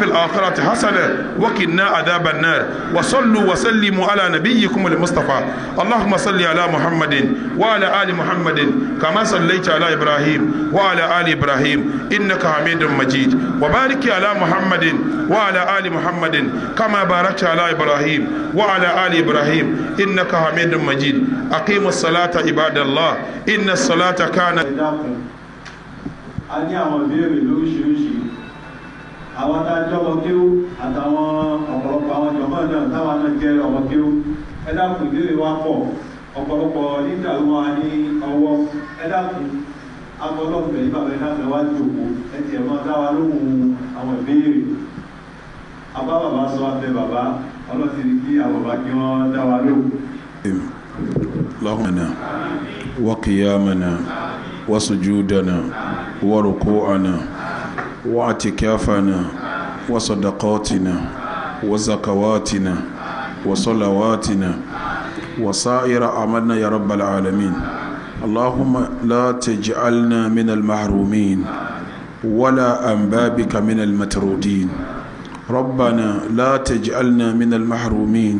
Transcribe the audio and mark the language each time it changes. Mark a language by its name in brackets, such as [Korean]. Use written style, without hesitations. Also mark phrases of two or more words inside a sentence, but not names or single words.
[Arabic] الآخرة حسنة وقنا عذاب النار وصلوا وسلموا على نبيكم المصطفى اللهم صل على محمد وعلى آل محمد كما صليت على إبراهيم وعلى آل إبراهيم إنك حميد مجيد وبارك على محمد وعلى آل محمد كما باركت على إبراهيم وعلى آل إبراهيم إنك حميد مجيد أقيموا الصلاة عباد الله إن الصلاة كانت [Yoruba] a ní àwọn ìbéèrè lóríṣiríṣi àwọn tá a jẹ́ ọmọ kéwú àtàwọn ọ̀pọ̀lọpọ̀ àwọn jọ̀mọ́ náà táwọn náà jẹ́ ọmọ kéwú ẹ dákun ìbéèrè wa pọ̀ ọ̀pọ̀lọpọ̀ nígbà tó wà ní ọwọ́ ẹ dákun agbọ́dọ̀fẹ̀ yìí bàbá ẹ dákun ẹ wá jòkó ẹ tiẹ̀ máa dá wa lóhùn àwọn ìbéèrè àbá bàbá sọ abẹ bàbá ọlọ́sìn kí àwọn bàbá kí wọ́n dá wa lóhùn. [Arabic] اللهم وقيامنا وسجودنا وركوعنا واعتكافنا وصدقاتنا وزكواتنا وصلواتنا وسائر أعمالنا يا رب العالمين اللهم لا تجعلنا من المحرومين ولا عن بابك من المترودين ربنا لا تجعلنا من المحرومين